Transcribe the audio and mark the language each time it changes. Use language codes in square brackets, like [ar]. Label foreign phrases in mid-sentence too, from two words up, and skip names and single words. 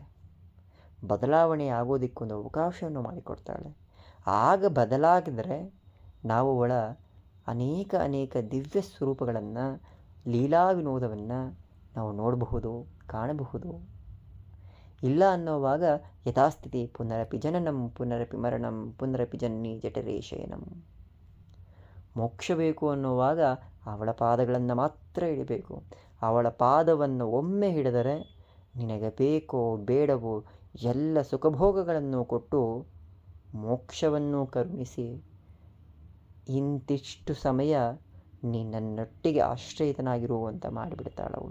[kn] ಬದಲಾವಣೆ ಆಗೋದಕ್ಕೊಂದು ಅವಕಾಶವನ್ನು ಮಾಡಿಕೊಡ್ತಾಳೆ. ಆಗ ಬದಲಾಗಿದರೆ ನಾವು ಅವಳ ಅನೇಕ ದಿವ್ಯ ಸ್ವರೂಪಗಳನ್ನು, ಲೀಲಾ ವಿನೋದವನ್ನು ನಾವು ನೋಡಬಹುದು, ಕಾಣಬಹುದು. ಇಲ್ಲ ಅನ್ನೋವಾಗ ಯಥಾಸ್ಥಿತಿ [sa] ಪುನರಪಿ ಜನನಂ ಪುನರಪಿ ಮರಣಂ ಪುನರಪಿ ಜನ್ನಿ ಜಠರೇ ಶಯನಂ. [kn] ಮೋಕ್ಷ ಬೇಕು ಅನ್ನುವಾಗ ಅವಳ ಪಾದಗಳನ್ನು ಮಾತ್ರ ಹಿಡಿಬೇಕು. ಅವಳ ಪಾದವನ್ನು ಒಮ್ಮೆ ಹಿಡಿದರೆ ನಿನಗೆ ಬೇಕೋ ಬೇಡವೋ ಎಲ್ಲ ಸುಖಭೋಗಗಳನ್ನು ಕೊಟ್ಟು ಮೋಕ್ಷವನ್ನು ಕರುಣಿಸಿ ಇಂತಿಷ್ಟು ಸಮಯ ನನ್ನೊಟ್ಟಿಗೆ ಆಶ್ರಯಿತನಾಗಿರುವಂತ ಮಾಡಿಬಿಡ್ತಾಳವಳು.